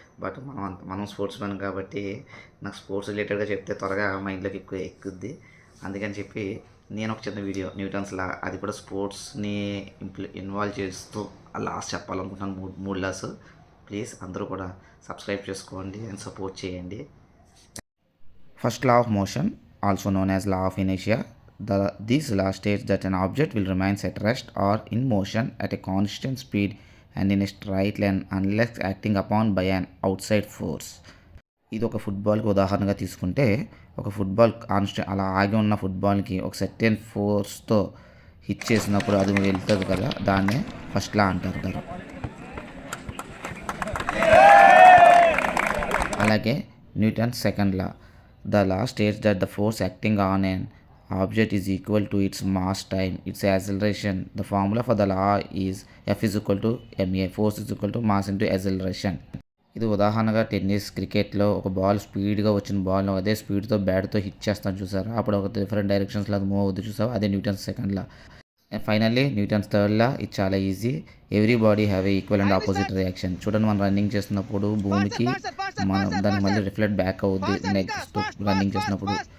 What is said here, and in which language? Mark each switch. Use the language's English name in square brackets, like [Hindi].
[Telugu] But మనం sports man కాబట్టి నాకు స్పోర్ట్స్ రిలేటెడ్గా చెప్తే త్వరగా మైండ్లోకి ఎక్కుద్ది. అందుకని చెప్పి నేను ఒక చిన్న వీడియో న్యూటన్స్ లా, అది కూడా స్పోర్ట్స్ని ఇన్వాల్వ్ చేస్తూ ఆ లాస్ చెప్పాలనుకుంటున్నాను. మూడు లాస్. ప్లీజ్ అందరూ కూడా సబ్స్క్రైబ్ చేసుకోండి అండ్ సపోర్ట్ చేయండి. [English] First law of motion, also known as law of inertia. This law states that an object will remain at rest or in motion at a constant speed and in a straight line unless acting upon by an outside force. [Telugu] ఇది ఒక ఫుట్బాల్కి ఉదాహరణగా తీసుకుంటే, ఒక football అలా ఆగి ఉన్న ఫుట్బాల్కి ఒక certain ఫోర్స్తో hit చేసినప్పుడు అది వెళ్తుంది కదా, దాన్నే ఫస్ట్ లా అంటారు. అలాగే Newton's second law. [English] The law states that the force acting on an object is equal to its mass time its acceleration. The formula for the law is F is equal to ma. Force is equal to mass into acceleration. [Telugu] ఇది ఉదాహరణగా tennis, క్రికెట్లో ఒక ball స్పీడ్గా వచ్చిన ball అదే స్పీడ్తో బ్యాట్తో hit చేస్తాను చూసారు, అప్పుడు ఒక డిఫరెంట్ డైరెక్షన్స్లో అది మూవ్ అవుతుంది చూసారు, అదే న్యూటన్స్ సెకండ్ లా. Finally Newton's third law. ఇది చాలా easy. [English] Everybody have a equal and opposite reaction. [Telugu] చూడండి, మనం రన్నింగ్ చేస్తున్నప్పుడు భూమికి దానికి మళ్ళీ రిఫ్లెక్ట్ బ్యాక్ అవుద్ది నెక్స్ట్ రన్నింగ్ చేసినప్పుడు.